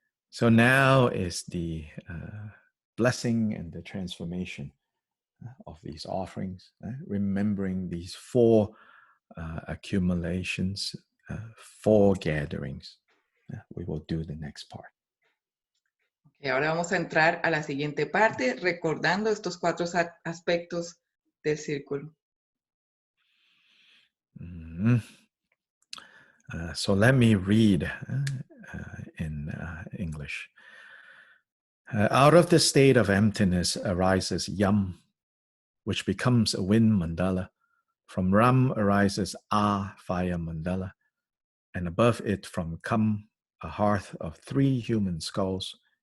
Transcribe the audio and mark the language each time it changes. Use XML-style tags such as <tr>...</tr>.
<en>So now is the blessing and the transformation of these offerings, remembering these 4 accumulations, 4 gatherings. We will do the next part.</en> <es>Y ahora vamos a entrar a la siguiente parte, recordando estos 4 aspectos del círculo.</es> <en>So let me read in English. Out of the state of emptiness arises Yam, which becomes a wind mandala. From Ram arises A, fire mandala. And above it from Kam, a hearth of 3 human skulls.</en>